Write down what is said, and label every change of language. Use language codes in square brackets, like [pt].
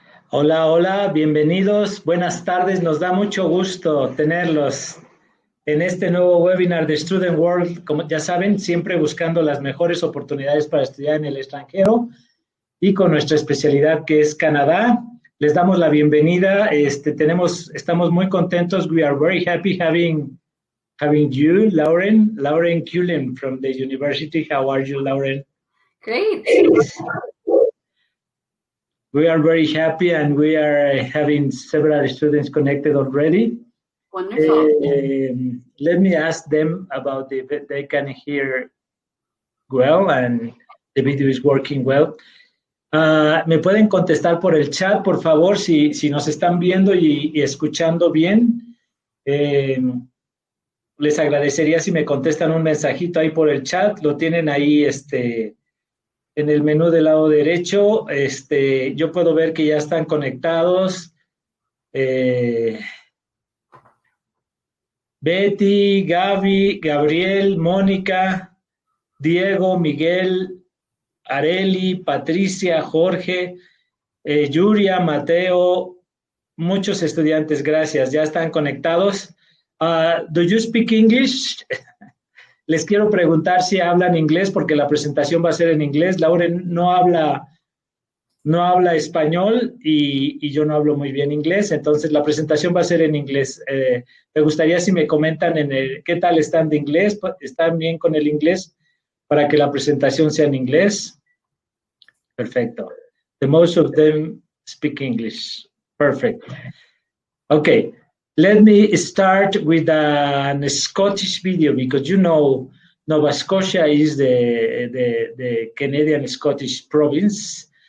[es] Hola, hola, bienvenidos, buenas tardes, nos da mucho gusto tenerlos en este nuevo webinar de Student World. Como ya saben, siempre buscando las mejores oportunidades para estudiar en el extranjero y con nuestra especialidad que es Canadá. Les damos la bienvenida, estamos muy contentos. [en] We are very happy having you, Lauren Cullen from the university. How are you, Lauren? Great. We are very happy and we are having several students connected already. Wonderful. Let me ask them about if they can hear well and the video is working well. [es] ¿Me pueden contestar por el chat, por favor, si nos están viendo y escuchando bien? Les agradecería si me contestan un mensajito ahí por el chat. Lo tienen ahí, en el menú del lado derecho. Yo puedo ver que ya están conectados. Betty, Gaby, Gabriel, Mónica, Diego, Miguel, Areli, Patricia, Jorge, Yuria, Mateo, muchos estudiantes, gracias, ya están conectados. [en] Do you speak English? [es] Les quiero preguntar si hablan inglés, porque la presentación va a ser en inglés. Lauren no habla español y yo no hablo muy bien inglés, entonces la presentación va a ser en inglés. Me gustaría si me comentan qué tal están de inglés, ¿están bien con el inglés para que la presentación sea en inglés? Perfecto. [en] The most of them speak English. Perfect. Okay. Let me start with a Scottish video because Nova Scotia is the Canadian Scottish province.